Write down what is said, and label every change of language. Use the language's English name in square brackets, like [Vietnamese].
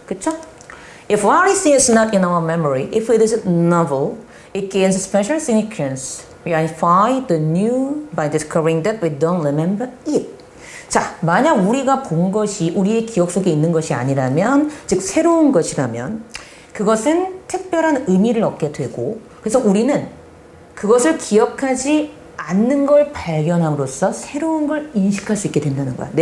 [Korean] 그쵸? [English] If what we see is not in our memory, if it is novel, it gains special significance. We identify the new by discovering that we don't remember it. [Korean] 자, 만약 우리가 본 것이 우리의 기억 속에 있는 것이 아니라면, 즉 새로운 것이라면 그것은 특별한 의미를 얻게 되고 그래서 우리는 그것을 기억하지 않는 걸 발견함으로써 새로운 걸 인식할 수 있게 된다는 거야.